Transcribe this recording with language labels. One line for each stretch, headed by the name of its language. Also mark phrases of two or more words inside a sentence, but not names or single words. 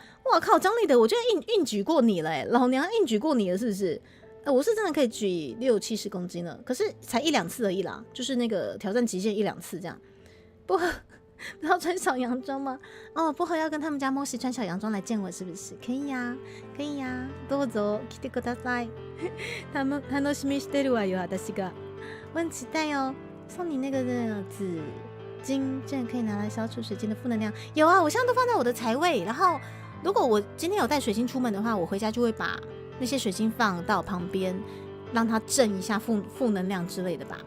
Chinese: 哇靠，张立德，我觉得硬举过你了老娘硬举过你了是不是？我是真的可以举60-70公斤了，可是才1-2次而已啦，就是那个挑战极限1-2次这样。薄荷不要穿小洋装吗？薄荷要跟他们家莫西穿小洋装来见我是不是？可以呀，
Japanese: どうぞ来てください。楽しみしてるわよ私が。
Chinese: 我很期待哦，送你那个紫金券可以拿来消除水晶的负能量。有啊，我现在都放在我的财位，然后如果我今天有带水晶出门的话，我回家就会把那些水晶放到旁边，让它震一下负能量之类的吧。